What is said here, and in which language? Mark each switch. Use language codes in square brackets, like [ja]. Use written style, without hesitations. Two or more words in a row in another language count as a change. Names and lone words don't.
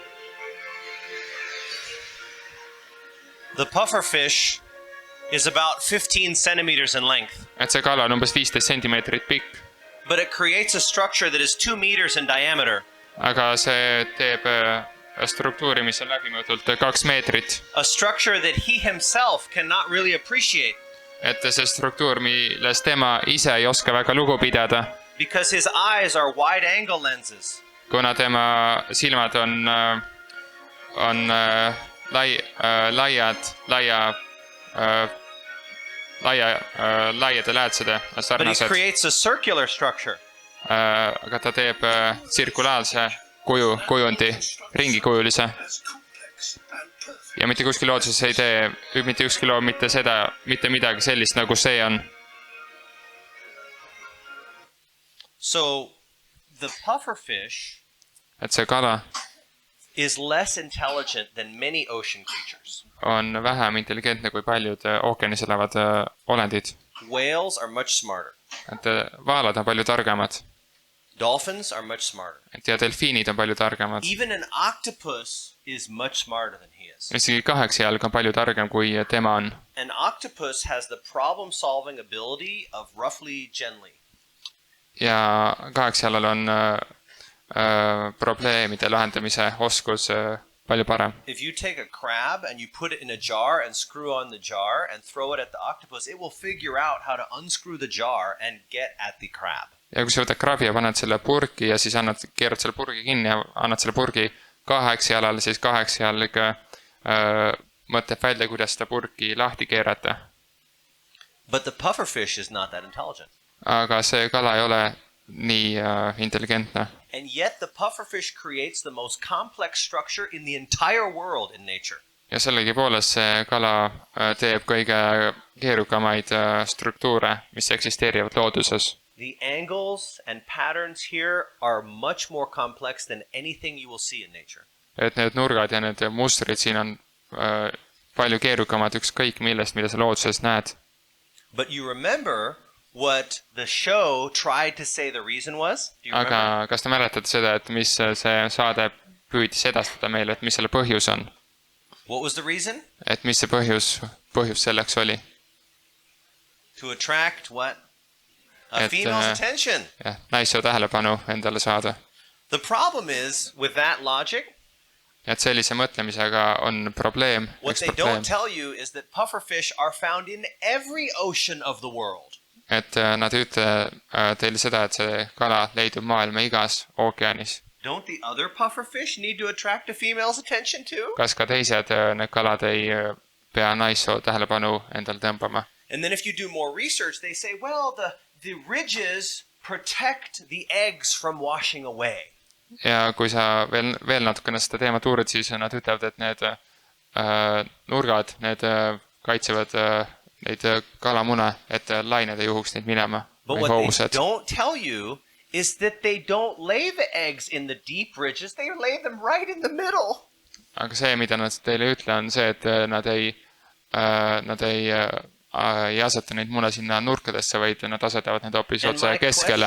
[en] The pufferfish is about 15 centimeters in length. [et] Et see kala on umbes 15 sentimeetrit pikk. [en] But it creates a structure that is 2 meters in diameter. [et] Aga see teeb struktuuri, mis on läbimõõdult 2 meetrit. [en] A structure that he himself cannot really appreciate. [et] Et see struktuur, milles tema ise ei oska väga lugu pidada. [en] Because his eyes are wide angle lenses. [et] Kuna tema silmad on laiade läätsede sarnased. [en] But he creates a circular structure. [et] Aga ta teeb tsirkulaarse kujundi, ringikujulise. Ja mitte kuskil looduses ei tee, mitte ükski loom mitte midagi sellist, nagu see on. [en] So the pufferfish [et] et see kala [en] is less intelligent than many ocean creatures. [et] On vähem intelligentne kui paljud ookeanis elavad olendid. [en] Whales are much smarter. [et] Et vaalad on palju targemad. [en] Dolphins are much smarter. [et] Et ja delfiinid on palju targemad. [en] Even an octopus is much smarter than he is. [et] Isegi 8 jalg on palju targem kui tema on. [en] An octopus has the problem-solving ability of roughly gently. [et] Ja 8 jalal on probleemide lahendamise oskus palju parem. [en] If you take a crab and you put it in a jar and screw on the jar and throw it at the octopus, it will figure out how to unscrew the jar and get at the crab. [et] Ja kui sa võtad krabi ja paned selle purki ja siis keerad selle purgi kinni ja annad selle purgi 8 jalal, siis 8 jalg mõtleb välja, kuidas seda purki lahti keerata. [en] But the pufferfish is not that intelligent. [et] Aga see kala ei ole nii intelligentne. [en] And yet the pufferfish creates the most complex structure in the entire world in nature. [et] Ja sellegipoolest see kala teeb kõige keerukamaid struktuure, mis eksisteerivad looduses. [en] The angles and patterns here are much more complex than anything you will see in nature. [et] Et need nurgad ja need mustrid siin on palju keerukamad ükskõik millest, mida sa looduses näed. [en] But you remember what the show tried to say the reason was? [et] Aga kas te mäletate seda, et mis see saade püüdis edastada meile, et mis selle põhjus on? [en] What was the reason? [et] Et mis see põhjus selleks oli? [en] To attract what? A female's attention. [et] Ja, naise tähelepanu endale saada. [en] The problem is with that logic. [et] Et sellise mõtlemisega on probleem. [en] What they don't tell you is that pufferfish are found in every ocean of the world. [et] Et nad ütle teile seda, et see kala leidub maailma igas ookeanis. [en] Don't the other pufferfish need to attract a female's attention too? [et] Kas ka teised need kalad ei pea naissoo tähelepanu endale tõmbama? [en] And then if you do more research, they say, well, the ridges protect the eggs from washing away. [et] Ja kui sa veel natukene seda teemat uurid, siis nad ütlevad, et need nurgad, need kaitsevad neid kalamune, et lained ei juhuks neid minema. [en] But what they don't tell you is that they don't lay the eggs in the deep ridges, they lay them right in the middle. [et] Aga see, mida nad teile ütle, on see, et nad ei aseta neid mune sinna nurkadesse, vaid nad asetavad need hoopis otse keskele.